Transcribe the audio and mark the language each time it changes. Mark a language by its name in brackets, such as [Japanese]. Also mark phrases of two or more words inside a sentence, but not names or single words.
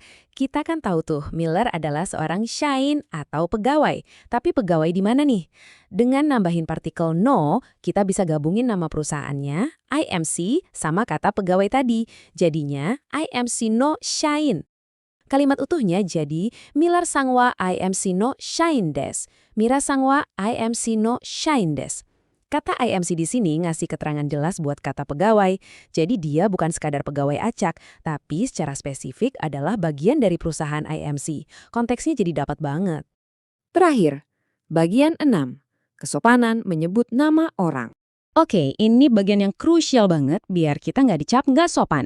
[Indonesian] Kita kan tahu tuh, Miller adalah seorang shain atau pegawai. Tapi pegawai di mana nih? Dengan nambahin partikel no, kita bisa gabungin nama perusahaannya, IMC, sama kata pegawai tadi. Jadinya, [Japanese] IMC no shain. [Indonesian] Kalimat utuhnya jadi, [Japanese] ミラーさんはIMCの社員です. ミラさんはIMCの社員です. [Indonesian] Kata IMC di sini ngasih keterangan jelas buat kata pegawai, jadi dia bukan sekadar pegawai acak, tapi secara spesifik adalah bagian dari perusahaan IMC. Konteksnya jadi dapat banget. Terakhir, bagian 6. Kesopanan menyebut nama orang. Oke, ini bagian yang krusial banget biar kita nggak dicap nggak sopan.